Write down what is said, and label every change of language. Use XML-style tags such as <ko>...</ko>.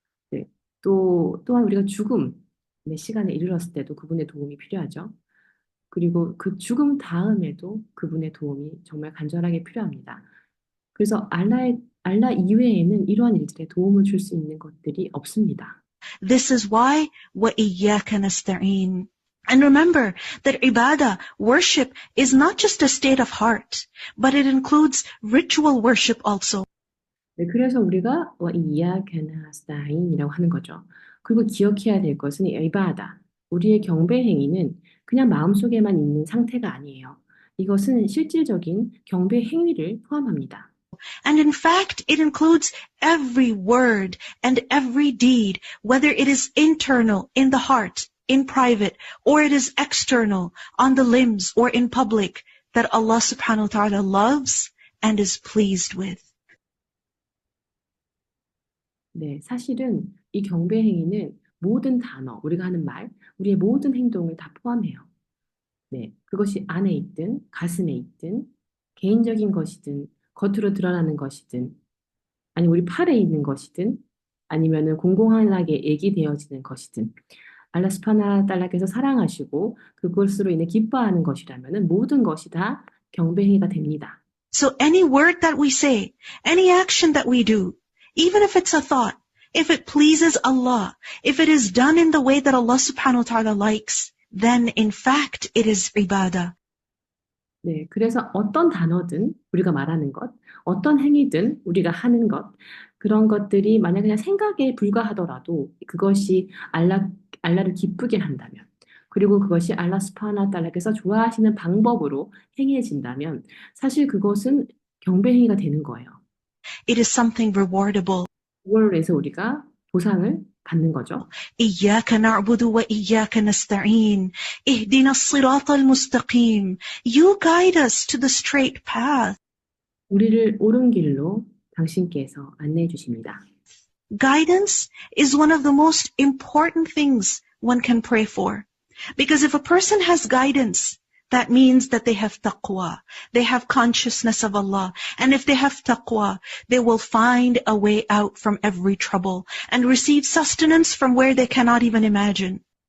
<ko>네, 또한 우리가 죽음의 시간에 이르렀을 때도 그분의 도움이 필요하죠. 그리고 그 죽음 다음에도 그분의 도움이 정말 간절하게 필요합니다. 그래서 알라 이외에는 이러한 일들에 도움을 줄 수 있는 것들이 없습니다.</ko> <en>This is why</en> <ar>وَإِيَّاكَ نَسْتَعِينَ.</ar> <en>And remember that ibadah, worship, is not just a state of heart, but it includes ritual worship also.</en> <ko>네, 그래서 우리가 이야카 나스타인이라고 하는 거죠. 그리고 기억해야 될 것은 이 이바다, 우리의 경배 행위는 그냥 마음속에만 있는 상태가 아니에요. 이것은 실질적인 경배 행위를 포함합니다.</ko> <en>And in fact, it includes every word and every deed, whether it is internal, in the heart, in private, or it is external, on the limbs or in public, that Allah subhanahu wa ta'ala loves and is pleased with.</en> <ko>네, 사실은 이 경배 행위는 모든 단어, 우리가 하는 말, 우리의 모든 행동을 다 포함해요. 네, 그것이 안에 있든, 가슴에 있든, 개인적인 것이든, 겉으로 드러나는 것이든, 아니 우리 팔에 있는 것이든, 아니면은 공공연하게 얘기되어지는 것이든, 알라 스파나 달라께서 사랑하시고 그것으로 인해 기뻐하는 것이라면은 모든 것이 다 경배 행위가 됩니다.</ko> <en>So any word that we say, any action that we do, even if it's a thought, if it pleases Allah, if it is done in the way that Allah subhanahu wa ta'ala likes, then in fact it is ibadah.</en> <ko>네, 그래서 어떤 단어든 우리가 말하는 것, 어떤 행위든 우리가 하는 것, 그런 것들이 만약 그냥 생각에 불과하더라도 그것이 알라를 기쁘게 한다면, 그리고 그것이 알라 스파나 달라께서 좋아하시는 방법으로 행해진다면 사실 그것은 경배 행위가 되는 거예요.</ko> <en>It is something rewardable.</en> <ko>그걸로 해서 우리가 보상을 받는 거죠.</ko> <ar>إياك نعبد وإياك نستعين اهدنا الصراط المستقيم.</ar> <en>You guide us to the straight path.</en> <ko>우리를 옳은 길로 당신께서 안내해 주십니다.</ko> <en>Guidance is one of the most important things one can pray for. Because if a person has guidance, that means that they have taqwa. They have consciousness of Allah. And if they have taqwa, they will find a way out from every trouble and receive sustenance from where they cannot even imagine.</en>